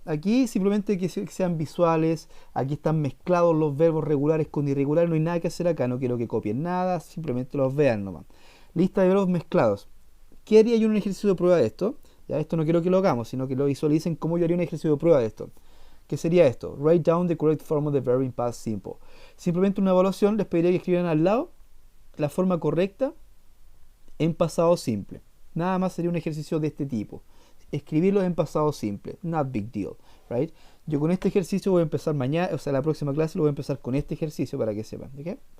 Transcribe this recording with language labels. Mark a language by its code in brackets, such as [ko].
[es] Aquí simplemente que sean visuales, aquí están mezclados los verbos regulares con irregulares, no hay nada que hacer acá, no quiero que copien nada, simplemente los vean nomás. Lista de verbos mezclados. ¿Qué haría yo en un ejercicio de prueba de esto? Ya, esto no quiero que lo hagamos, sino que lo visualicen cómo yo haría un ejercicio de prueba de esto. ¿Qué sería esto? [en] Write down the correct form of the verb in past simple. [es] Simplemente una evaluación, les pediría que escribieran al lado la forma correcta en pasado simple. Nada más sería un ejercicio de este tipo. Escribirlo en pasado simple. [en] Not big deal, right? [es] Yo con este ejercicio voy a empezar mañana, o sea, la próxima clase lo voy a empezar con este ejercicio para que sepan, ¿ok?